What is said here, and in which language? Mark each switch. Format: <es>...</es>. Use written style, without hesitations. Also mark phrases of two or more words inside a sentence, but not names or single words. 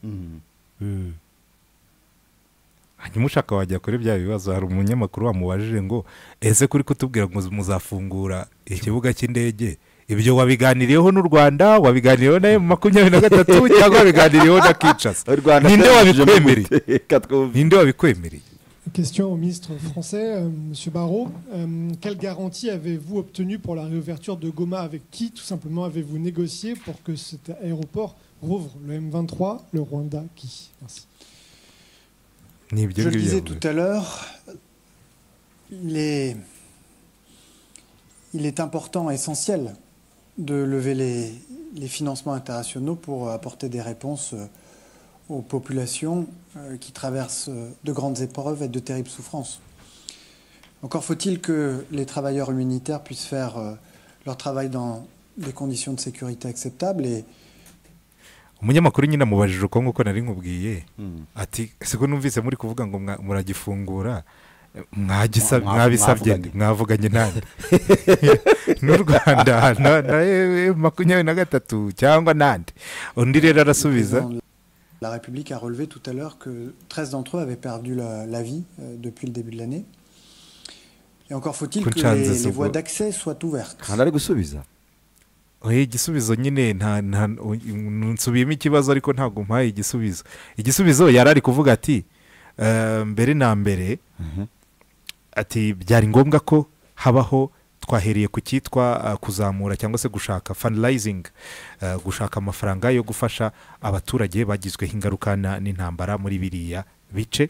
<rw>hanyuma ushaka wajya kuri bya bibazo. Hari umunyamakuru wamubajije ngo ese kuri kutubwira ngo muzafungura ikibuga cy'indege, ibyo wabiganiriyeho n'u Rwanda, wabiganiriyeho na M23 cyangwa wabiganiriyeho na Kinshasa? Ninde wabikwemereye? Ninde wabikwemereye?</rw> <fr>Question au ministre français, M. Barrot. Quelle garantie avez-vous obtenue pour la réouverture de Goma? Avec qui, tout simplement, avez-vous négocié pour que cet aéroport rouvre? Le M23, le Rwanda, qui? Merci. Je le disais tout à l'heure, il est important, essentiel, de lever les financements internationaux pour apporter des réponses aux populations qui traversent de grandes épreuves et de terribles souffrances. Encore faut-il que les travailleurs humanitaires puissent faire leur travail dans des conditions de sécurité acceptables et</fr> <rw>umunyamakuru nyine amubajije uko nguko nari nkubwiye ati siko numvise muri kuvuga ngo muragifungura mwabisabye mwavuganye nande n'u Rwanda na 23 cyangwa nande undi rero arasubiza.</rw> <fr>La République a relevé tout à l'heure que 13 d'entre eux avaient perdu la vie depuis le début de l'année. Et encore faut-il que les voies d'accès soient ouvertes.</fr> <rw>Oye igisubizo nyine nsubiyemo ikibazo ariko ntabwo mpaye igisubizo yari ari kuvuga ati mbere na mbere ati byari ngombwa ko habaho twahereye ku cyitwa kuzamura cyangwa se gushaka fundraising, gushaka amafaranga yo gufasha abaturage bagizweho ingaruka n'intambara muri biriya bice.</rw>